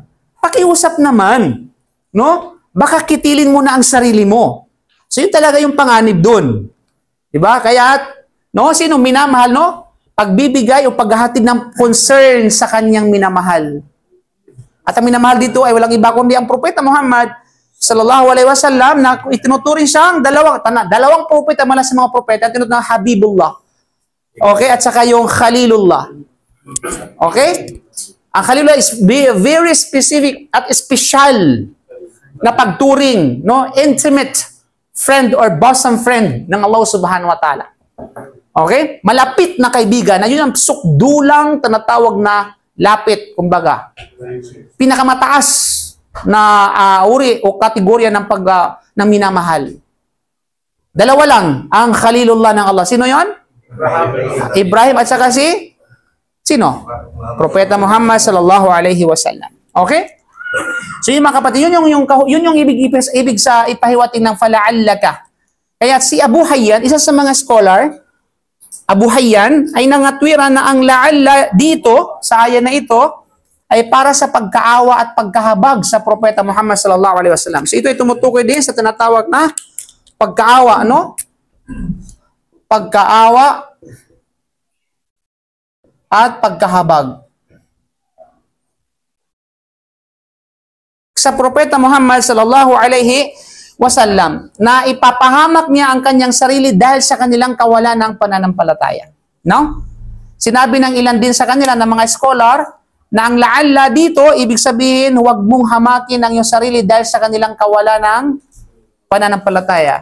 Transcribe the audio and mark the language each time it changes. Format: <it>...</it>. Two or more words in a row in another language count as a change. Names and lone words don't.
<tl>Pakiusap naman, no? Baka kitilin mo na ang sarili mo. So, yun talaga yung panganib dun. Diba? Kaya, no? Sino minamahal, no? Pagbibigay o paghahatid ng concern sa kanyang minamahal. At ang minamahal dito ay walang iba kundi ang Propeta Muhammad</tl> <ar>صلى الله عليه وسلم</ar> <tl>na itinuturing siyang dalawang propeta mula sa mga propeta, tinuturing Habibullah. Okay? At saka yung Khalilullah. Okay? Ang Khalilullah</tl> <en>is very specific</en> <tl>at special na pagturing, no?</tl> <en>Intimate friend or bosom friend ng</en> <ar>الله سبحانه وتعالى.</ar> <tl>Okay? Malapit na kaibigan, na yun ang sukdulang tinatawag na lapit, kumbaga. Pinakamataas na uri o kategorya ng minamahal. Dalawa lang ang Khalilullah ng Allah. Sino yon? Ibrahim at saka si sino? Propeta Muhammad</tl> <ar>صلى الله عليه وسلم.</ar> <tl>Okay? So yun mga kapatid, yun yung ibig sa ipahiwatig ng fala'allaka. Kaya si Abu Hayyan, isa sa mga scholar, Abu Hayyan ay nangatwiran na ang la'alla dito sa aya na ito ay para sa pagkaawa at pagkahabag sa Propeta Muhammad</tl> <ar>صلى الله عليه وسلم.</ar> <tl>So ito ay tumutukoy din sa tinatawag na pagkaawa, ano? Pagkaawa at pagkahabag sa Propeta Muhammad</tl> <ar>صلى الله عليه وسلم</ar> <tl>na ipapahamak niya ang kanyang sarili dahil sa kanilang kawalan ng pananampalataya. No? Sinabi ng ilan din sa kanila ng mga scholar na ang la'alla dito, ibig sabihin, huwag mong hamakin ang iyong sarili dahil sa kanilang kawalan ng pananampalataya.</tl>